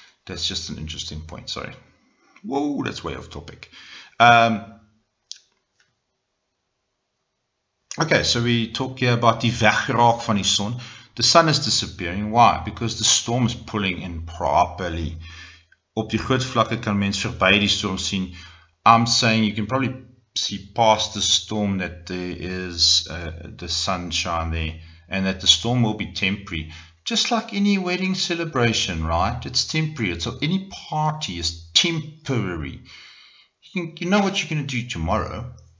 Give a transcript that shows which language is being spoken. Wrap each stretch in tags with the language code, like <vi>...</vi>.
<en>That's just an interesting point, sorry. Whoa, that's way off topic. Okay, so we talk here about</en> <af>die wegraak van die son.</af> <en>The sun is disappearing. Why? Because the storm is pulling in properly.</en> <af>Op die groot vlakke kan mens verby die storm sien.</af> <en>I'm saying you can probably see past the storm that there is the sunshine there, and that the storm will be temporary. Just like any wedding celebration, right? It's temporary. So any party is temporary. You know what you're going to do tomorrow.</en>